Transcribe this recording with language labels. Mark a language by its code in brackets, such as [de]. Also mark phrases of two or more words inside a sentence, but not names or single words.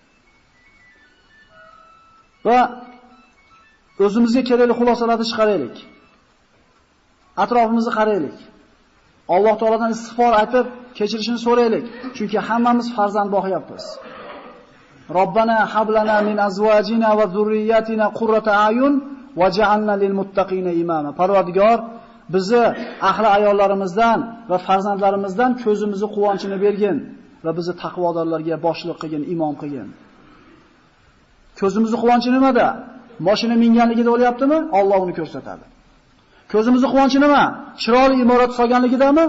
[uz] Va o'zimizga kerakli xulosalarni chiqaraylik. Atrofimizni qaraylik. Alloh taoladan istig'for aytib, kechirishini so'raylik. Chunki hammamiz farzand boqyapmiz. [ar] ربنا هب لنا من أزواجنا وذرياتنا قرة أعين واجعلنا للمتقين إماما. [uz] Parvardigor, bizni ahli ayollarimizdan va farzandlarimizdan ko'zimizni quvonchini bergin va bizni taqvodorlarga boshliq qilgin, imom qilgin. Ko'zimizni quvonchi nimada? Mashina minganligida bo'lyaptimi? Alloh uni ko'rsatadi. Ko'zimizni quvonchi nima? Chiroyli imorat solganligidami?